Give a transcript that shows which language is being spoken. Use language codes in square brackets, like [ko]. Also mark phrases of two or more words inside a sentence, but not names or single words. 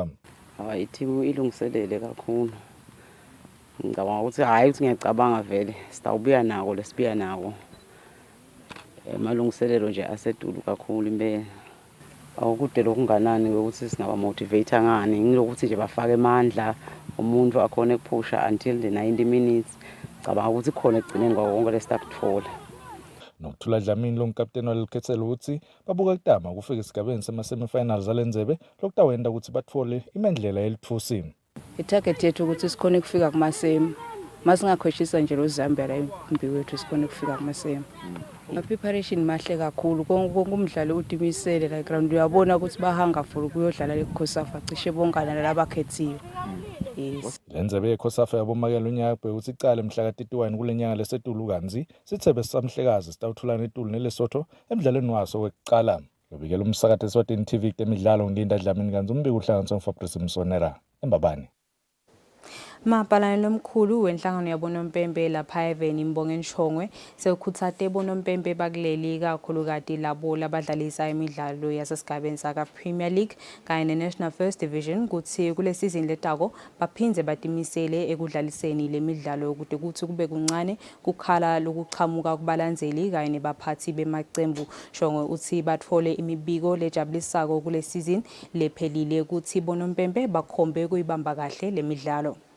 [ss] Ithimu ilungiselele kakhulu. Ngicabanga ukuthi hayi ukuthi ngiyacabanga vele sitawubuya nako lesibuya nako. Emalungiselelo nje asedulu kakhulu impela. Awukude lokunganani ukuthi singaba motivator ngani ngilokuthi nje bafake amandla umuntu akhona ekuphusha [en] until the 90 minutes. [ss] Ngicabanga ukuthi khona egcineni kwakonke lesitakuthola. Nokuthula Dlamini lomkapteni walikhethelo uthi babuka kutama kufika esigabeni sema-semifinals alendzebe lokutawenda ukuthi bathole imendlela yelithusini. Itarget yethu ukuthi sikhone kufika kumasemi. Masingakhweshisa nje lo Zambia la impi wethu sikhone kufika kumasemi. Preparation mahle kakhulu konke umdlalo udimisele la ground uyabona ukuthi bahanga for ukuyodlala leCOSAFA cishe bongana labakhethiwe. Yes. Lendzebe yeCOSAFA yabomake lonyaka ukuthi icala mhla ka-31 kulenyanga lesetulu kanzi Sithebe Samhlekazi sitawuthula neTulu neLesotho emidlalweni waso wekuqala. Lobikela umsakathi Eswatini TV temidlalo nginda Dlamini kanzi umbiko uhlanganiswa nguFabrice Msonera eMbabane. Mapalane lomkhulu wenhlangano yabonompempe lapha eveni Mbongeni Shongwe sewukhuthate bonompempe bakuleli kakhulukati labo labadlalisa imidlalo yasesigabeni saka Premier League kanye neNational First Division kuthi kule season letako baphindze batimisele ekudlaliseni lemidlalo ukuthi kuthi kube kuncane kukhala lokuchamuka kubalandzeli kanye nebaphathi bemacembu. Shongwe uthi bathole imibiko lejabulisako kule season lephelile kuthi bonompempe bakhombe kuyibamba kahle lemidlalo.